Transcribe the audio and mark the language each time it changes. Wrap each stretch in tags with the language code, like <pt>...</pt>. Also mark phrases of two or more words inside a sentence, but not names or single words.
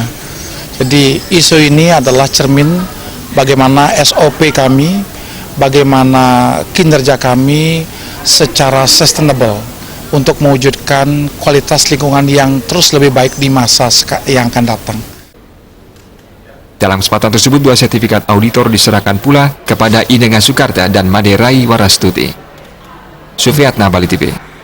<id>Jadi ISO ini adalah cermin bagaimana SOP kami, bagaimana kinerja kami secara sustainable untuk mewujudkan kualitas lingkungan yang terus lebih baik di masa yang akan datang. Dalam kesempatan tersebut, 2 sertifikat auditor diserahkan pula kepada Inenga Sukarta dan Made Rai Warastuti. Sufiatna, Bali TV.</id>